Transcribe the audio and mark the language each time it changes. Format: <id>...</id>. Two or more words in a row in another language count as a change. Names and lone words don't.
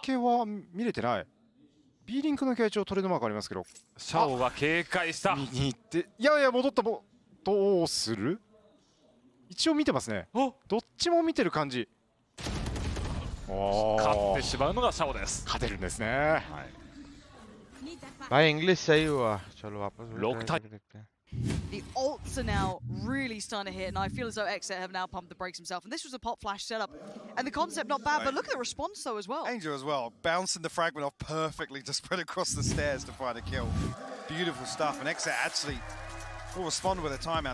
<ja>水は見れてない。B リンクの形状トレードマークありますけど、 𝘼𝐽が警戒した。見に行って、いやいや戻ったもどうする？一応見てますね。どっちも見てる感じ。勝ってしまうのが𝘼𝐽です。勝てるんですね。</ja> <hi>भाई इंग्लिश सही हुआ। चलो वापस</hi> <ja>6 対</ja> <en>The ults are now really starting to hit, and I feel as though XSET have now pumped the brakes himself. And this was a pop flash setup, and the concept not bad, but look at the response though as well. 𝘼𝐽𝐿 as well, bouncing the fragment off perfectly to spread across the stairs to find a kill. Beautiful stuff, and XSET actually will respond with a timeout.</en>